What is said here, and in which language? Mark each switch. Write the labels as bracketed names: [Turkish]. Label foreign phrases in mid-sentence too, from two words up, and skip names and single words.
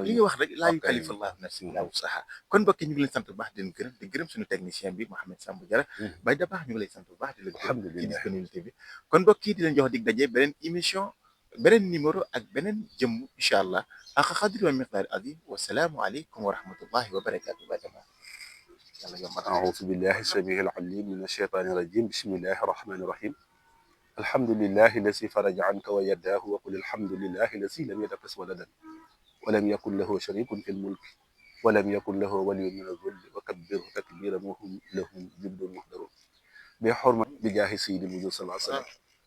[Wolof] li nga wax rek [Arabic] لا يكلف الله نفسا إلا وسعها [Wolof] kon mbokk yi ñu ngi leen sant bu baax di leen gërëm di gërëm suñu technicien bi Mouhamed Sambou Diarra Baye Dabakh ñu ngi lay sant bu baax di la gërëm ci disponibilité bi kon mbokk yi di leen jox dig daje beneen émission beneen numéro ak beneen jëmm [Arabic] إن شاء الله [Wolof] ak [Arabic] قدر ومقدار عظيم والسلام عليكم ورحمة الله وبركاته [Wolof] Baye Dabakh yàlla yombal [Arabic] أعوذ بالله السميع العليم من الشيطان الرجيم بسم الله الرحمن الرحيم الحمد لله الذي فرج عنك ويداه وقل الحمد لله الذي لم يتخذ ولدا ولم يكن له شريك في الملك ولم يكن له ولي من الذل وكبره تكبيرا وهم له جند محضرون بحرمة بجاه سيد الوجود صلى الله عليه وسلم